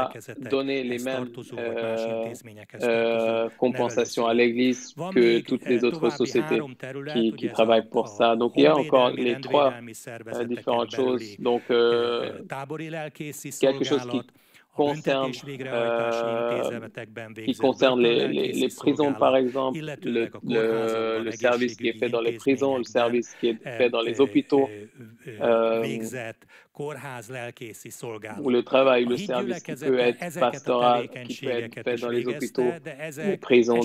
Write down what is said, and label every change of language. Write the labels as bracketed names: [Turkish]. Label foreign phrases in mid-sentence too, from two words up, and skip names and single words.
[Hungarian] felekezetek, [French] donner les [Hungarian] ez [French] mêmes [Hungarian] tartozó vagy más intézményekhez tartozó [French] compensations à [Hungarian] nevelőszülők. [French] l'Église [Hungarian] Van [French] que [Hungarian] még [French] toutes les autres [Hungarian] további [French] sociétés [Hungarian] 3 terület, [French] qui [Hungarian] ugye ez [French] travaillent pour ça. Donc il y a encore [Hungarian] honvédelmi, [French] les trois [Hungarian] rendvédelmi szervezeteken [French] différentes choses. [Hungarian] belüli [French] Donc [Hungarian] tábori lelkészi [French] quelque chose qui [Hungarian] szolgálat, [French] concerne, les prisons, par exemple, le service qui est fait dans les prisons, le service qui est fait dans les hôpitaux, ou le travail, le service qui peut être pastoral, qui peut être fait dans les hôpitaux, les prisons.